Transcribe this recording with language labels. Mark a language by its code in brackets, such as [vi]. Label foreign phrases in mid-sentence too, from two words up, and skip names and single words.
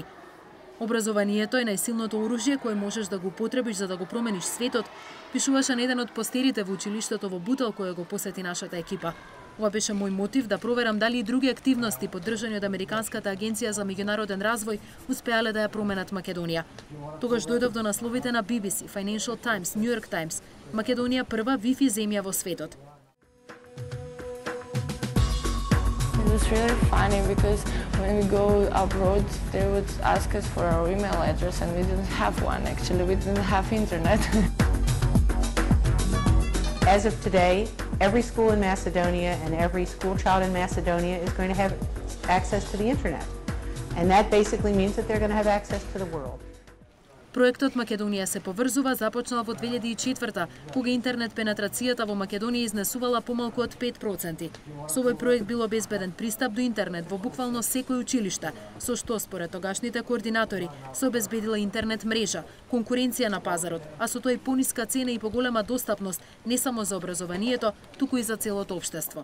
[mk] Образованието е најсилното оружје кое можеш да го употребиш за да го промениш светот, пишуваше на еден од постерите во училиштето во Бутел кој го посети нашата екипа. Ова беше мој мотив да проверам дали и други активности поддржани од Американската агенција за меѓународен развој успеале да ја променат Македонија. Тогаш дојдов до насловите на BBC, Financial Times, New York Times. Македонија прва Wi-Fi земја во светот. [en] It was really funny because when we go abroad, they would ask us for our email address and we didn't have one. Actually, we didn't have internet. As of today, every school in Macedonia and every school child in Macedonia is going to have access to the internet. And that basically means that they're going to have access to the world. [mk] Проектот Македонија се поврзува започнал во 2004, кога интернет пенетрацијата во Македонија изнесувала помалку од 5%. Со овој проект бил обезбеден пристап до интернет во буквално секој училиште, со што според тогашните координатори се обезбедила интернет мрежа, конкуренција на пазарот, а со тоа и пониска цена и поголема достапност не само за образованието, туку и за целото општество.